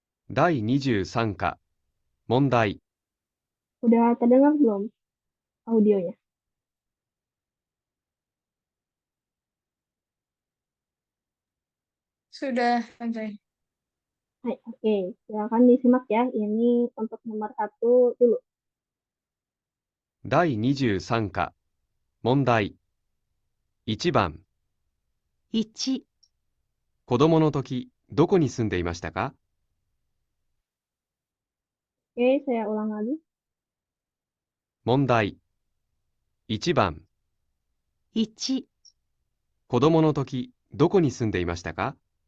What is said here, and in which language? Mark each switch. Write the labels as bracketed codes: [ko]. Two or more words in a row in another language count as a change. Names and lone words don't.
[ja] 第23課問題 [id] Udah terdengar belum audionya? Sudah, Andre. Hai, oke. Silakan disimak ya. Ini untuk nomor satu dulu. [ja] 第23課問題1番 1、子供の時どこに住んでいましたか [id] Oke, saya ulang lagi. [ja] 問題1番 1、子供の時どこに住んでいましたか